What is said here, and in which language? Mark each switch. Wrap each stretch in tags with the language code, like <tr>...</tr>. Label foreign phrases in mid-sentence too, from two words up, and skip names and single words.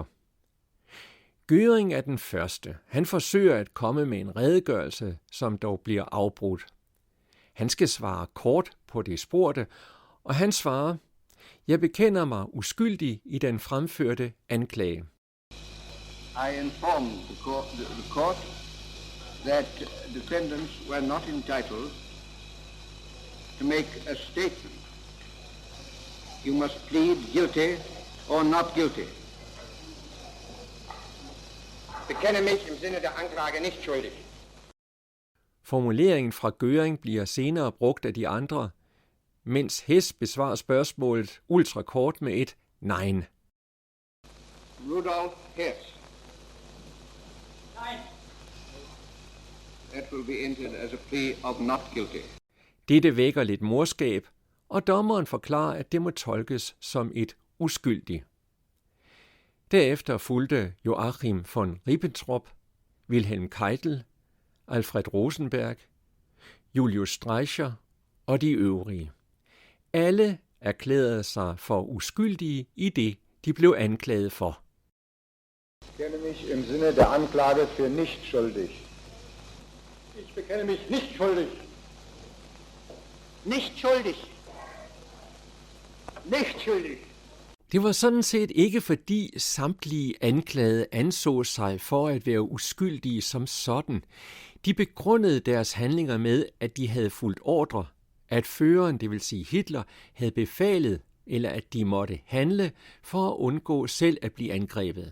<da>Göring er den første. Han forsøger at komme med en redegørelse, som dog bliver afbrudt. Han skal svare kort på det spurgte, og han svarer: Jeg bekender mig uskyldig i den fremførte anklage.</da> <en>I informed the court that defendants were not entitled to make a statement. You must plead guilty or not guilty.</en> <de>Bekenne mich im Sinne der Anklage nicht schuldig.</de> <da>Formuleringen fra Göring bliver senere brugt af de andre, mens Hess besvarer spørgsmålet ultrakort med et nein.</da> <de>Rudolf Hess. Nein.</de> <en>That will be entered as a plea of not guilty.</en> <da>Dette vækker lidt morskab, og dommeren forklarer, at det må tolkes som et uskyldig. Derefter fulgte Joachim von Ribbentrop, Wilhelm Keitel, Alfred Rosenberg, Julius Streicher og de øvrige. Alle erklærede sig for uskyldige i det, de blev anklaget for.</da> <de>Ich bekenne mich im Sinne der Anklage für nicht schuldig. Ich bekenne mich nicht schuldig. Nicht schuldig. Nicht schuldig.</de> <da>Det var sådan set ikke fordi samtlige anklagede anså sig for at være uskyldige som sådan. De begrundede deres handlinger med, at de havde fulgt ordre, at føreren, det vil sige Hitler, havde befalet, eller at de måtte handle for at undgå selv at blive angrebet.</da>